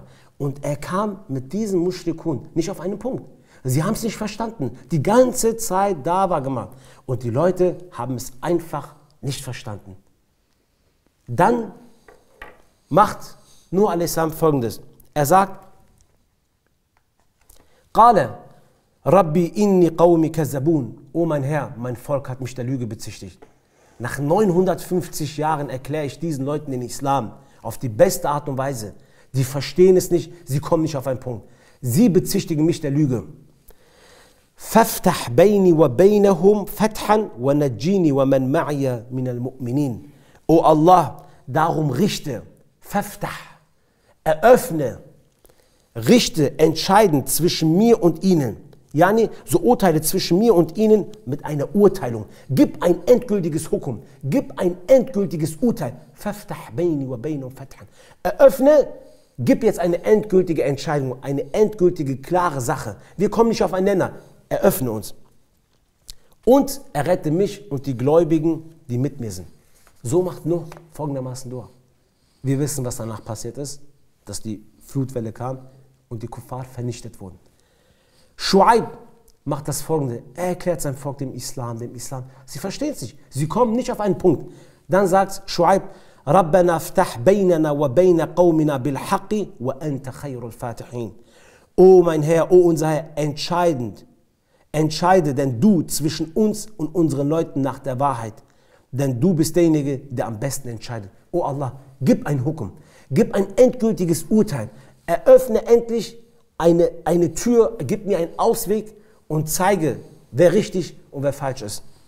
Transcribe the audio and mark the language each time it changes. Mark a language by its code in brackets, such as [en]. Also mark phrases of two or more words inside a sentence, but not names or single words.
[de] Und er kam mit diesem Mushrikun nicht auf einen Punkt. Sie haben es nicht verstanden. Die ganze Zeit Dawa gemacht. Und die Leute haben es einfach nicht verstanden. Dann macht Nuh a.s. folgendes. Er sagt, [ar] قال رب إن قومي كذبون. [de] Oh mein Herr, mein Volk hat mich der Lüge bezichtigt. Nach 950 Jahren erkläre ich diesen Leuten den Islam auf die beste Art und Weise. Die verstehen es nicht, sie kommen nicht auf einen Punkt. Sie bezichtigen mich der Lüge. [ar] فافتح بيني وبينهم فتحا ونجني ومن معي من المؤمنين. [de] O Allah, darum richte, faftah, eröffne, richte entscheidend zwischen mir und ihnen. Yani, so urteile zwischen mir und ihnen mit einer Urteilung. Gib ein endgültiges Hukum. Gib ein endgültiges Urteil. [ar] فافتح بيني وبينهم فتحا. [de] Eröffne, gib jetzt eine endgültige Entscheidung, eine endgültige, klare Sache. Wir kommen nicht auf einen Nenner. Eröffne uns. Und errette mich und die Gläubigen, die mit mir sind. So macht Nuh folgendermaßen Dua. Wir wissen, was danach passiert ist, dass die Flutwelle kam und die Kuffar vernichtet wurden. Shu'aib macht das Folgende. Er erklärt sein Volk dem Islam. Sie verstehen es nicht. Sie kommen nicht auf einen Punkt. Dann sagt Shu'aib, [ar] ربنا افتح بيننا وبين قومنا بالحق وأنت خير الفاتحين. [de] O mein Herr, o unser Herr, entscheide denn du zwischen uns und unseren Leuten nach der Wahrheit. Denn du bist derjenige, der am besten entscheidet. O Allah, gib ein Hukum. Gib ein endgültiges Urteil. Eröffne endlich eine Tür, gib mir einen Ausweg und zeige, wer richtig und wer falsch ist.